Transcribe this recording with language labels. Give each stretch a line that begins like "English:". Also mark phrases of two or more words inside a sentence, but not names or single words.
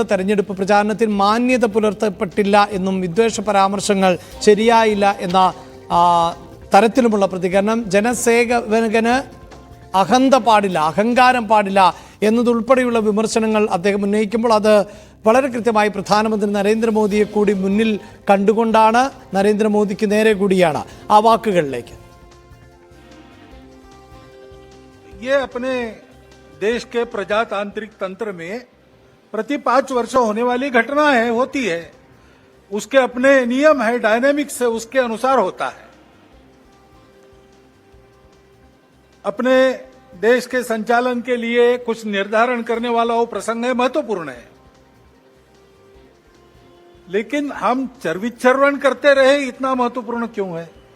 Malayalam: തെരഞ്ഞെടുപ്പ് പ്രചാരണത്തിൽ മാന്യത പുലർത്തപ്പെട്ടില്ല എന്നും വിദ്വേഷ പരാമർശങ്ങൾ ശരിയായില്ല എന്ന തരത്തിലുമുള്ള പ്രതികരണം. ജനസേവകന് അഹന്ത പാടില്ല, അഹങ്കാരം പാടില്ല എന്നതുൾപ്പെടെയുള്ള വിമർശനങ്ങൾ അദ്ദേഹം ഉന്നയിക്കുമ്പോൾ അത് വളരെ കൃത്യമായി പ്രധാനമന്ത്രി നരേന്ദ്രമോദിയെ കൂടി മുന്നിൽ കണ്ടുകൊണ്ടാണ്, നരേന്ദ്രമോദിക്ക് നേരെ കൂടിയാണ്. ആ വാക്കുകളിലേക്ക്
Hindi: ये अपने देश के प्रजातांत्रिक तंत्र में प्रति 5 वर्ष होने वाली घटना है, होती है, उसके अपने नियम है, डायनेमिक्स है, उसके अनुसार होता है। अपने देश के संचालन के लिए कुछ निर्धारण करने वाला वो प्रसंग है, महत्वपूर्ण है, लेकिन हम चर्विचर्वण करते रहे इतना महत्वपूर्ण क्यों है?